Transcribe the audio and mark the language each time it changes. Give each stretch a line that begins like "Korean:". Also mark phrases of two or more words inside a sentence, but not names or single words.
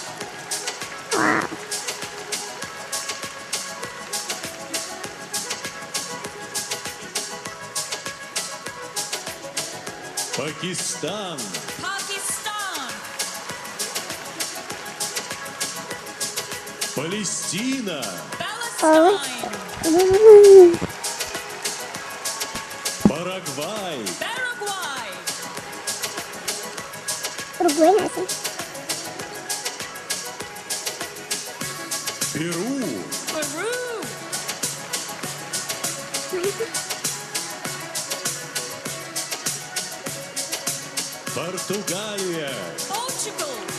Russian: Пакистан.
Indonesian: Pakistan.
Russian: Палестина.
Indonesian: Palestine.
Russian: Парагвай.
Indonesian: Paraguay. Uruguay nggak sih?
Russian: Перу.
Indonesian: Peru.
Russian: Португалия.
Indonesian: Portugal.